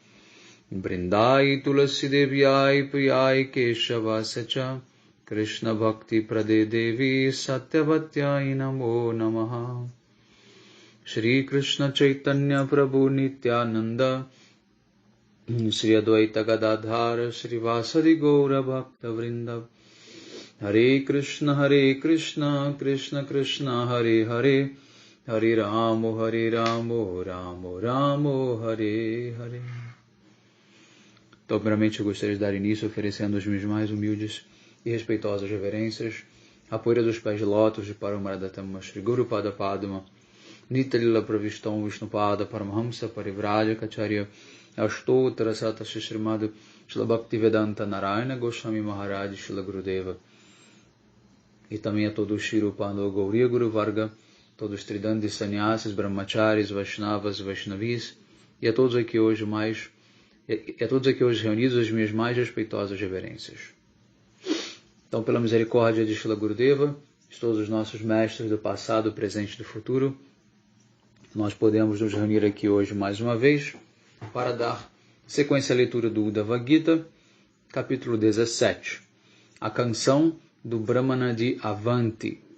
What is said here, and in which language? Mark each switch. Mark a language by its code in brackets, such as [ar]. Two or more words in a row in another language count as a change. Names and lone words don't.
[sa] Brindai Tulasi Devyai Priyai Keshava Sacha Krishna Bhakti Prade Devi Satyavatyai Namo Namaha Shri Krishna Chaitanya Prabhu Nityananda Shri Advaita Gadadhara Shri Vasadi Gaura Bhakta Vrinda Hare Krishna Krishna Krishna Hare Hare Hare Ramo Ramo Ramo Hare Hare. [pt] Então, primeiramente, eu gostaria de dar início oferecendo as minhas mais humildes e respeitosas reverências, a poeira dos pés de lótus de [sa] Paramaradattama Shri Guru Pada Padma, Nitalila Pravistam Vishnupada Paramahamsa Parivraja Kacharya Ashtottara Sata Shrimad Shila Bhaktivedanta Narayana Goswami Maharaj Shila Gurudeva, [pt] e também a todos os Shirupando Gauriya Guru Varga, todos os Tridandis Sannyasis, Brahmacharis, Vaishnavas, Vaishnavis, e a todos aqui hoje reunidos as minhas mais respeitosas reverências. Então, pela misericórdia de Shila Gurudeva, de todos os nossos mestres do passado, presente e do futuro, nós podemos nos reunir aqui hoje mais uma vez para dar sequência à leitura do Uddhava Gita, capítulo 17, a canção do Brahmana de Avanti.